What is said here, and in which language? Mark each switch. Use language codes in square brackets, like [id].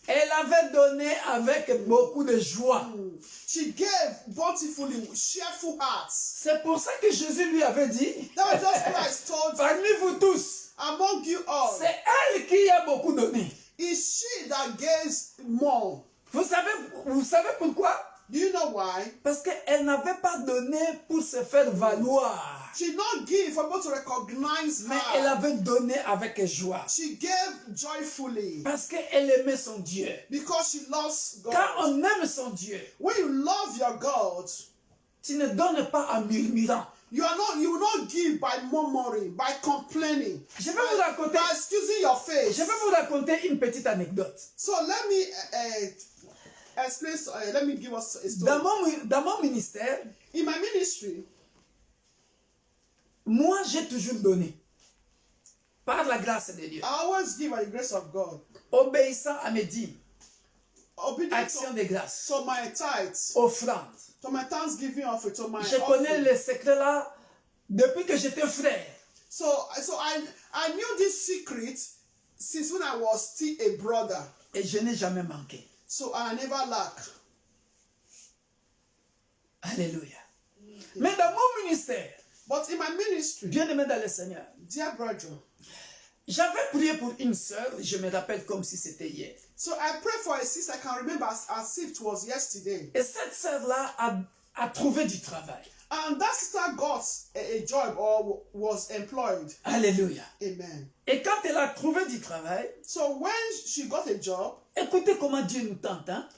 [fr] elle avait donné avec beaucoup de joie. [en] She gave bountifully with cheerful hearts. [fr] C'est pour ça que Jésus lui avait dit, [en] That was just Christ told [fr] parmi vous tous, [en] among you all. [fr] c'est elle qui a beaucoup donné. [en] It's she that gives more. [fr] Vous savez pourquoi? [en] Do you know why? [fr] Parce qu'elle n'avait pas donné pour se faire valoir, [en] She did not give for people to recognize [fr] mais elle [en] her. [fr] avait donné avec joie. [en] She gave joyfully [fr] Parce qu'elle aimait son Dieu. [en] because she loves God. [fr] Quand on aime son Dieu, [en] When you love your God, [fr] tu ne donnes pas en murmurant. [en] you will not give by murmuring, by complaining, [fr] Je vais vous raconter, [en] by excusing your face. [fr] je vais vous raconter une petite anecdote. [en] So let me explain. Let me give us a story. [fr] Dans mon ministère, [en] In my ministry, [fr] moi j'ai toujours donné. Par la grâce de Dieu. [en] I always give by the grace of God. [fr] Obéissant à mes dîmes, [en] Obedient [fr] action de grâce, [en] to my tithes, [fr] offrande. [en] to my thanksgiving offering, to my [fr] Je connais [en] offering. [fr] le secret là depuis que j'étais frère. [en] So I knew this secret since when I was still a brother. [fr] Et je n'ai jamais manqué. [en] So I never lack. [fr] Alléluia. Mais dans mon ministère, [en] But in my ministry, [fr] bien aimé dans le Seigneur, [en] dear brethren, [fr] j'avais prié pour une sœur, je me rappelle comme si c'était hier. [en] so I pray for a sister. I can remember as if it was yesterday. [fr] Et cette sœur-là a trouvé du travail. [en] And that sister got a job or was employed. [fr] Alléluia. Amen. Et quand elle a trouvé du travail, [en] So when she got a job, [fr] écoutez comment Dieu nous tente, hein?